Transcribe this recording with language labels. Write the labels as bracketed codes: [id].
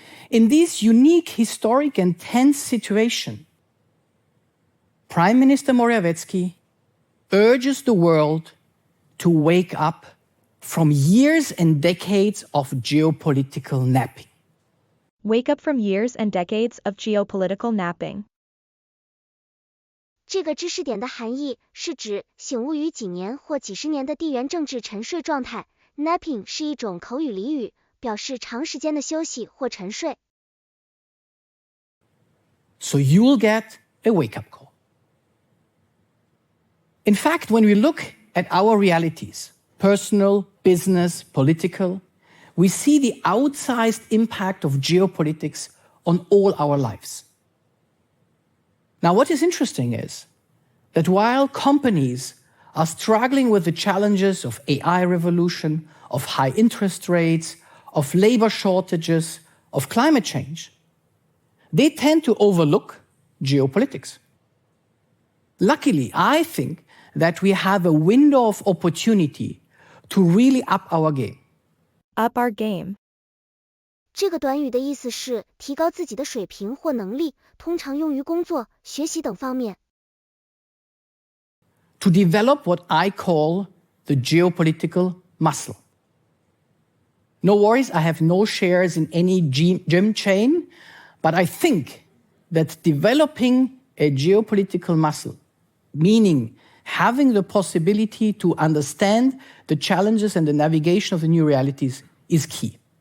[en] In this unique, historic, and tense situation, Prime Minister Morawiecki urges the world to wake up from years and decades of geopolitical napping. Wake up from years and decades of geopolitical napping. [zh] 这个知识点的含义是指醒悟于几年或几十年的地缘政治沉睡状态。 Napping 是一种口语俚语，表示长时间的休息或沉睡。 [en] So you'll get a wake-up call. In fact, when we look at our realities, personal, business, political, we see the outsized impact of geopolitics on all our lives. Now, what is interesting is that while companies are struggling with the challenges of AI revolution, of high interest rates, of labor shortages, of climate change, they tend to overlook geopolitics. Luckily, I think that we have a window of opportunity to really up our game. Up our game. [zh] 这个短语的意思是提高自己的水平或能力，通常用于工作、学习等方面。 [en] To develop what I call the geopolitical muscle. No worries, I have no shares in any gym chain, but I think that developing a geopolitical muscle, meaning having the possibility to understand the challenges and the navigation of the new realities, is key.